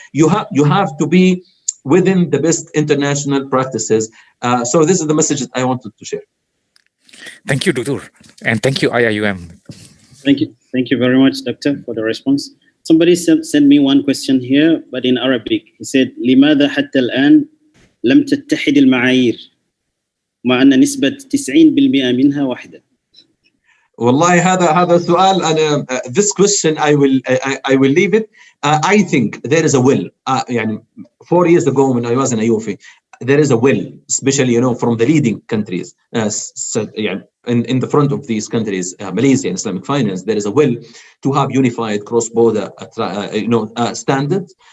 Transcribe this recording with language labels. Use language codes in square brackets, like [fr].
[en] You have to be within the best international practices. So this is the message that I wanted to share. Thank you, Doctor, and thank you, IIUM. Thank you very much, Doctor, for the response. Somebody sent me one question here, but in Arabic. He said, [ar] لماذا حتى الآن لم تتحد المعايير مع أن نسبة 90% منها واحدة؟ والله هذا سؤال أنا [en] this question I will leave it. I think there is a will. يعني 4 years ago when I was in IOFI, there is a will, especially from the leading countries. In the front of these countries, Malaysia and Islamic finance, there is a will to have unified cross-border standards.